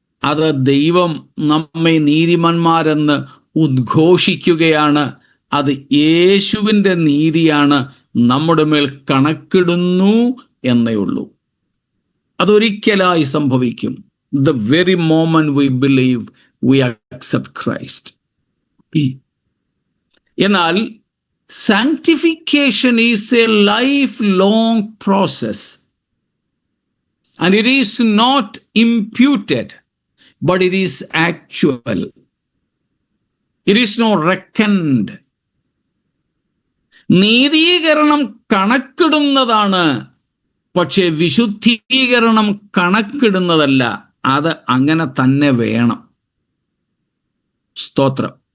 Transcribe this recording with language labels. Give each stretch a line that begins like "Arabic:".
Malayalam: അത് ദൈവം നമ്മെ നീതിമാന്മാരെന്ന് ഉദ്ഘോഷിക്കുകയാണ്. അത് യേശുവിൻ്റെ നീതിയാണ്, നമ്മുടെ മേൽ കണക്കിടുന്നു എന്നേ ഉള്ളൂ. അതൊരിക്കലായി സംഭവിക്കും.
English: The very moment we believe, we accept Christ.
Malayalam: എന്നാൽ
English: sanctification is a lifelong process, and it is not imputed, but it is actual. It is not reckoned.
Malayalam: നീതീകരണം കണക്കിടുന്നതാണ്, പക്ഷേ വിശുദ്ധീകരണം കണക്കിടുന്നതല്ല. അത് അങ്ങനെ തന്നെ വേണം. സ്തോത്രം.